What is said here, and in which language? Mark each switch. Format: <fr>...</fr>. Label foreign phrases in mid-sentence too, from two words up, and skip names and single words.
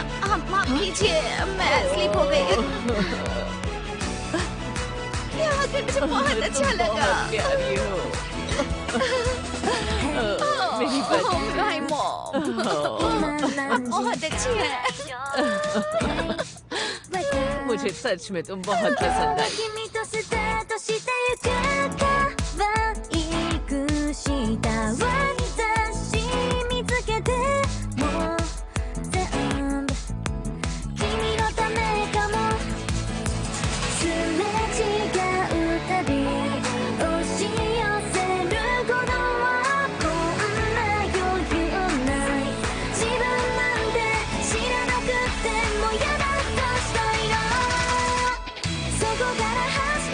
<hi>माफ कीजिए, मैं स्लिप हो गई। यहाँ आकर मुझे बहुत अच्छा लगा। बहुत प्यारी हो। मेरी बच्ची।</hi> <en>My mom,</en> <hi>आप बहुत अच्छी है। मुझे सच में तुम बहुत पसंद आई।</hi> <ja>君とスタートしてゆく可愛くした私見つけてもう全部君のためかもすれ違うたび押し寄せる鼓動はこんな余裕ない自分なんて知らなくても嫌だったしたいなそこから</ja>